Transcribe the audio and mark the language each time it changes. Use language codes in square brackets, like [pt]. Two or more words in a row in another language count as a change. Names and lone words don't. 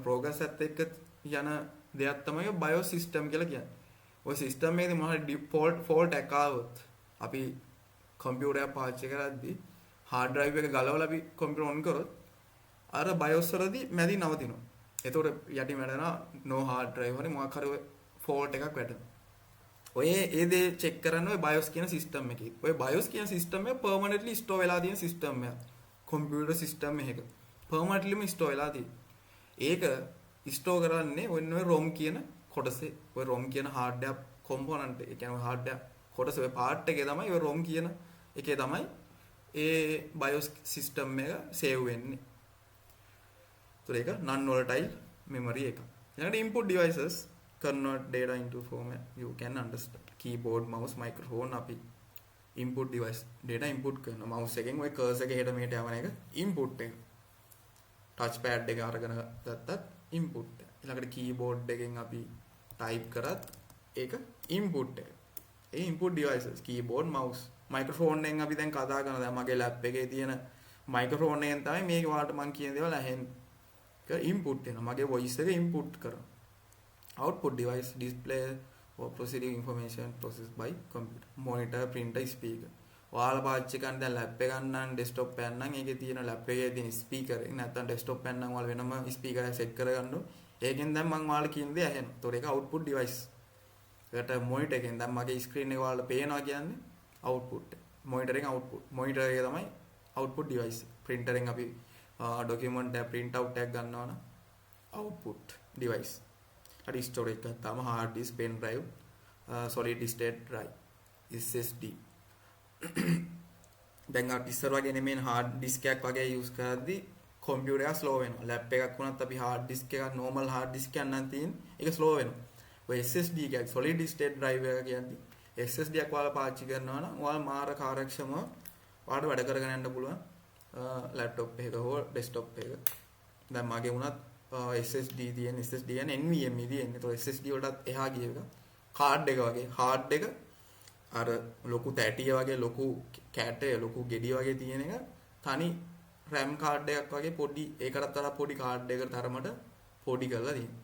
[si] progress එකත් එක්ක යන දෙයක් තමයි [en] BIOS system [si] කියලා කියන්නේ. ඔය system එකේදී මොනවා හරි fault එකක් ආවොත් අපි computer එක පාවිච්චි කරද්දී [en] hard drive [si] එක ගලවලා අපි [en] computer on [si] කරොත් අර BIOS වලදී මැදි නවතිනවා. එතකොට යටි වැඩනවා [en] no hard drive [si] හරි මොකක් හරි fault එකක් වැටෙනවා. ඔය ඒ දේ check කරන්න ඔය BIOS කියන system එකේ. ඔය BIOS කියන system එක [en] permanently store [si] වෙලා තියෙන system එකක්. [en] computer system [si] එකක permanentlyම store වෙලා තියෙන්නේ. ඒක store කරන්නේ ඔන්න ඔය ROM කියන කොටසේ. ඔය ROM කියන [en] hardware component [si] එක. ඒ කියන්නේ hardware කොටස ඔය part එකේ තමයි ඔය ROM කියන එකේ තමයි ඒ BIOS system එක save වෙන්නේ. ඒක [en] non volatile memory [si] එක. [en] ඊළඟට input devices convert data into format. You can understand. Keyboard, mouse, microphone [si] අපි [en] input device data input [si] කරනවා. mouse එකෙන් ඔය cursor එක හෙට මෙහෙට යවන එක input එක. [en] touch pad [si] එක අරගෙන ගත්තත් input එක. ඊළඟට keyboard එකෙන් අපි type කරත් ඒක input එක. ඒ [en] input devices keyboard, mouse, microphone [si] එකෙන් අපි දැන් කතා කරනවා. දැන් මගේ lap එකේ තියෙන microphone එකෙන් තමයි මේක වාට මම කියන දේවල් ඇහෙන්නේ. ඒක input වෙනවා. මගේ voice එක input කරනවා. [en] output device display or processing information processed by computer. monitor, printer, speaker. [si] ඔයාලා පාවිච්චි කරන දැන් lap එක ගන්න desktop එක නම් ඒකේ තියෙන lap එකේ තියෙන speaker එක නැත්නම් desktop එක නම් ඔයාලා වෙනම speaker එක set කරගන්න ඕනේ. ඒකෙන් දැන් මම ඔයාලා කියන දේ ඇහෙනවා. ඒතකොට ඒක [en] output device. [si] ඒකට monitor එකෙන් දැන් මගේ screen එක ඔයාලා පේනවා කියන්නේ output. monitor එකෙන් output. monitor එක තමයි [en] output device. [si] printer එකෙන් අපි document එක [en] print out [si] එකක් ගන්නවා නම් [en] output device. හරි storage [si] එකක් තමයි [en] hard disk, pen drive, solid state drive, SSD. [si] දැන් අපි ඉස්සර වගේ නෙමෙයි [en] hard disk [si] එකක් වගේ use කරද්දී computer එක slow වෙනවා. lap එකක් වුණත් අපි [en] hard disk [si] එකක් [en] normal hard disk [si] එකක් නම් තියෙන්නේ ඒක slow වෙනවා. ඔය SSD එකක් [en] solid state drive [si] එක කියන්නේ SSD එකක් ඔයාලා පාවිච්චි කරනවා නම් ඔයාලා මාර කාර්යක්ෂමව ඔයාලට වැඩ කරගෙන යන්න පුළුවන් laptop එකක හෝ desktop එකක. දැන් මගේ වුණත් SSD තියෙන SSD කියන්නේ NVMe තියෙන්නේ. ඒතකොට SSD වලටත් එහා ගිය එක කාඩ් එක වගේ hard එක අර ලොකු තැටිය වගේ ලොකු කැටේ ලොකු ගෙඩිය වගේ තියෙන එක තනි RAM කාඩ් එකක් වගේ පොඩි ඒකටත් අර පොඩි කාඩ් එකකට තරමට පොඩි කරලා තියෙනවා.